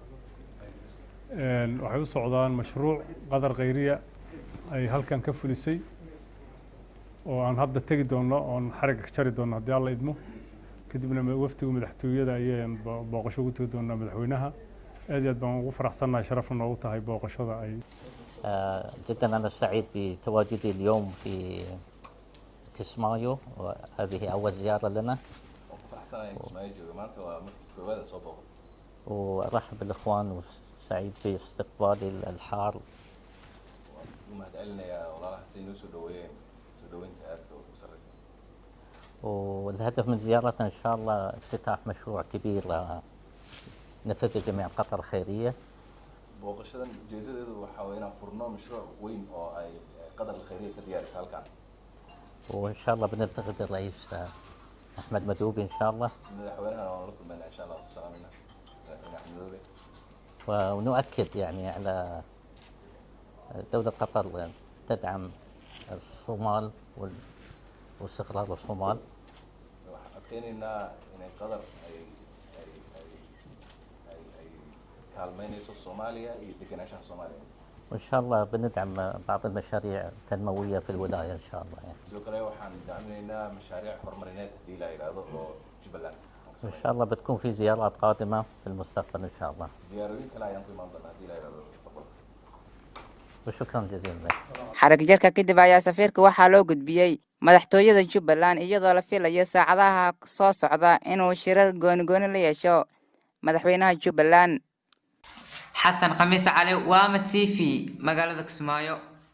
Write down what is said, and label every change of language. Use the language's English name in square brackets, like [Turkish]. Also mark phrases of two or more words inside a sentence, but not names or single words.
[Somali] waxay u socdaan mashruuc Qatar Khayriya ay halkan ka fulisay oo aan hadda tagi doono oo xariga ka jari doono haddii alla idmo kadibna waftiga madaxtooyada ayaan booqasho ugu tagi doonaa madaxweynaha aad iyo aad baan ugu faraxsanahay sharafna noogu tahay booqashada ay [Arabic] جدا أنا سعيد بتواجدي اليوم في كسمايو وهذه أول زيارة لنا وأرحب بالإخوان وسعيد باستقبال الحار والهدف من زيارتنا إن شاء الله افتتاح مشروع كبير نفذ جميع قطر الخيرية [Somali] booqashadan ujeedadeedu waxa weeye inaan furno mashruuc weyn oo ay Qatar Khayriya ka diyaarisay halkan [Arabic] وإن شاء الله بنلتقي بالرئيس أحمد مدوبي إن شاء الله [Somali] madaxweynaha oo la kulmayna [Arabic] إن شاء الله [Somali] salaamina Axmed Madoobe [Arabic] ونؤكد يعني على دولة قطر تدعم الصومال واستقرار الصومال [Somali] adkeynayna inay Qatar ay kaalmeynayso Soomaaliya iyo deganaanshaha Soomaaliya [Arabic] وإن شاء الله بندعم بعض المشاريع التنموية في الولاية إن شاء الله يعني. [Somali] sidoo kale waxaan dacminaynaa mashaariic horumarineed hadii la yiraahdo oo Jubbaland [Arabic] إن شاء الله بتكون في زيارات قادمة في المستقبل إن شاء الله. [Somali] ziyaarooyin kale ayaan ku imaan doonaa hadii la yiraahdo mustaqbalka. [Arabic] وشكرا جزيلا لك. [Somali] xarig jarka kadib ayaa safiirka waxaa loo gudbiyay madaxtooyada Jubbaland iyadoo la filayo saacadaha soo socda inuu shirar gooni la yeesho madaxweynaha Jubbaland. xasan khamiis cali waama TV magaalada Kismaayo.